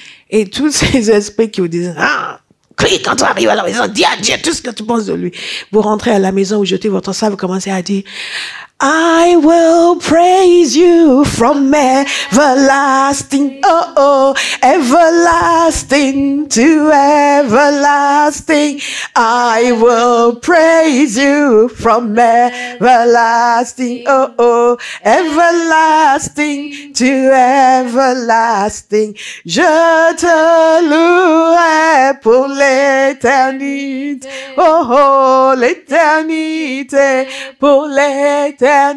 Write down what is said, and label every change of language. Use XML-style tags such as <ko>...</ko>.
<fr>Et tous ces esprits qui vous disent, crie quand tu arrives à la maison, dis à Dieu tout ce que tu penses de lui. Vous rentrez à la maison, vous jetez votre sac, vous commencez à dire,</fr> <en>I will praise you from everlasting, everlasting to everlasting. I will praise you from everlasting, everlasting to everlasting.</en> <fr>Je te louerai pour l'éternité, l'éternité, pour l'éternité.</fr>